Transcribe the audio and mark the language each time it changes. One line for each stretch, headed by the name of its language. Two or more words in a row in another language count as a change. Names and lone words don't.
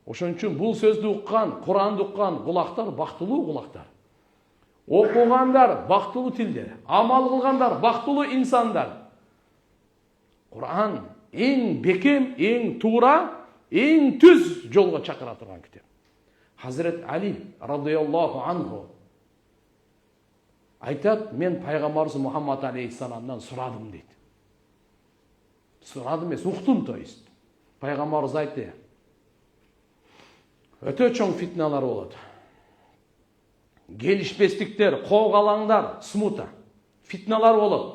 Kyrgyz: Ошон үчүн бул сөздү уккан, Куранды уккан кулактар бактылуу кулактар. Окугандар бактылуу тилдер, амал кылгандар бактылуу инсандар. Куран эң бекем, эң туура, эң түз жолго чакыра турган китеп. Hazret Ali
Arabic: رضي الله عنه
Kyrgyz: айтат, мен пайгамбарыбыз Мухаммад алейхиссаламдан сурадым дейт. Сурадым эмес, уктум,
Russian: то есть.
Kyrgyz: Пайгамбарыбыз айтты. Өтө чоң фитналар болот. Келишпестиктер, коогалаңдар, смута, фитналар болот.